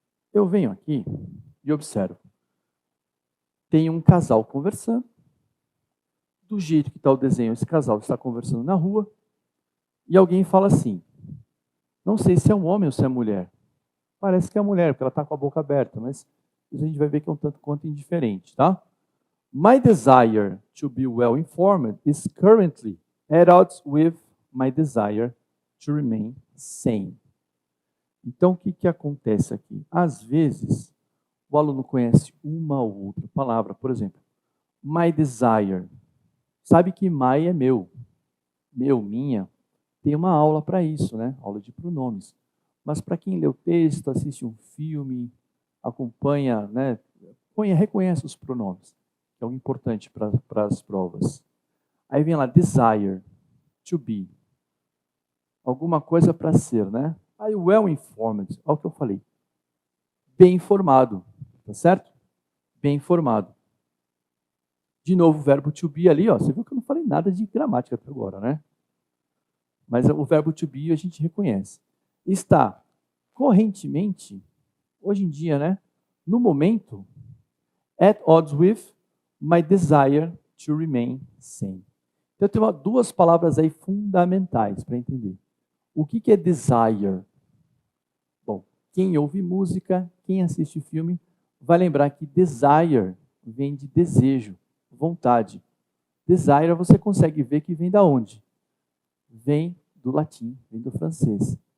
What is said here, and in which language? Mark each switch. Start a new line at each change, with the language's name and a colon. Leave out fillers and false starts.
Portuguese: Eu venho aqui e observo. Tem um casal conversando. Do jeito que está o desenho, esse casal está conversando na rua. E alguém fala assim, não sei se é um homem ou se é mulher. Parece que é mulher, porque ela está com a boca aberta, mas a gente vai ver que é um tanto quanto indiferente, tá?
English: My desire to be well informed is currently at odds with my desire to remain sane.
Portuguese: Então, o que acontece aqui? Às vezes, o aluno conhece uma ou outra palavra. Por exemplo,
English: my desire.
Portuguese: Sabe que my é meu, minha. Tem uma aula para isso, né? Aula de pronomes. Mas para quem lê o texto, assiste um filme, acompanha, né? Reconhece os pronomes, que é o importante para as provas. Aí vem lá, desire, to be. Alguma coisa para ser, né? Aí, well informed, olha o que eu falei. Bem informado, tá certo? Bem informado. De novo, o verbo to be ali, ó. Você viu que eu não falei nada de gramática até agora, né? Mas o verbo to be a gente reconhece. Está correntemente, hoje em dia, né? No momento,
English: at odds with my desire to remain sane.
Portuguese: Então, eu tenho duas palavras aí fundamentais para entender. O que é desire? Bom, quem ouve música, quem assiste filme, vai lembrar que desire vem de desejo, vontade. Desire você consegue ver que vem da onde? Vem do latim, vem do francês.